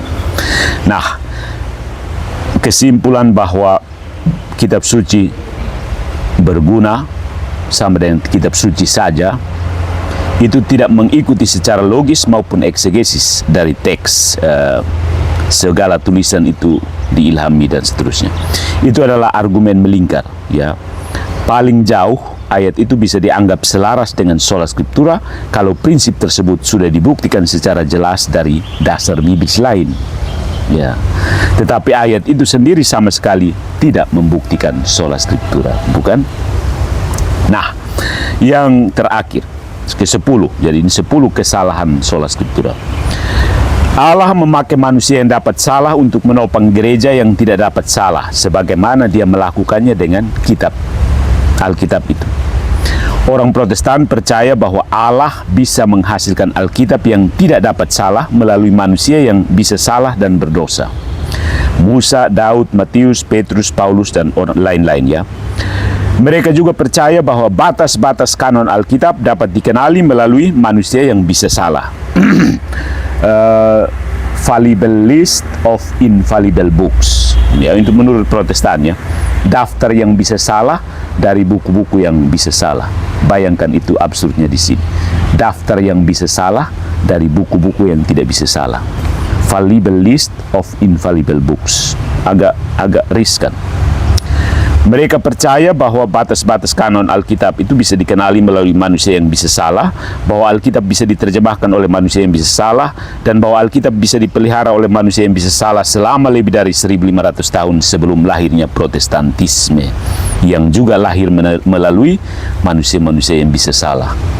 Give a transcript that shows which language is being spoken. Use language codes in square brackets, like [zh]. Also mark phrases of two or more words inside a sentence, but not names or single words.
[id] Nah, kesimpulan bahwa kitab suci berguna sama dengan kitab suci saja, itu tidak mengikuti secara logis maupun eksegesis dari teks, segala tulisan itu diilhami dan seterusnya. Itu adalah argumen melingkar, ya. Paling jauh ayat itu bisa dianggap selaras dengan [la] sola scriptura [id] kalau prinsip tersebut sudah dibuktikan secara jelas dari dasar biblis lain, ya. Tetapi ayat itu sendiri sama sekali tidak membuktikan [la] sola scriptura, [id] bukan? Nah, yang terakhir ke-10, jadi ini 10 kesalahan [la] sola scriptura. [id] Allah memakai manusia yang dapat salah untuk menopang gereja yang tidak dapat salah, sebagaimana dia melakukannya dengan kitab Alkitab itu. Orang Protestan percaya bahwa Allah bisa menghasilkan Alkitab yang tidak dapat salah melalui manusia yang bisa salah dan berdosa. Musa, Daud, Matius, Petrus, Paulus, dan orang lain-lain, ya. Mereka juga percaya bahwa batas-batas kanon Alkitab dapat dikenali melalui manusia yang bisa salah. [en] Fallible list of infallible books, [id] ya, itu menurut Protestan, ya. Daftar yang bisa salah dari buku-buku yang bisa salah. Bayangkan itu absurdnya di sini. Daftar yang bisa salah dari buku-buku yang tidak bisa salah. [en] Fallible list of infallible books. [id] Agak riskan. Mereka percaya bahwa batas-batas kanon Alkitab itu bisa dikenali melalui manusia yang bisa salah, bahwa Alkitab bisa diterjemahkan oleh manusia yang bisa salah, dan bahwa Alkitab bisa dipelihara oleh manusia yang bisa salah selama lebih dari 1500 tahun sebelum lahirnya Protestantisme, yang juga lahir melalui manusia-manusia yang bisa salah.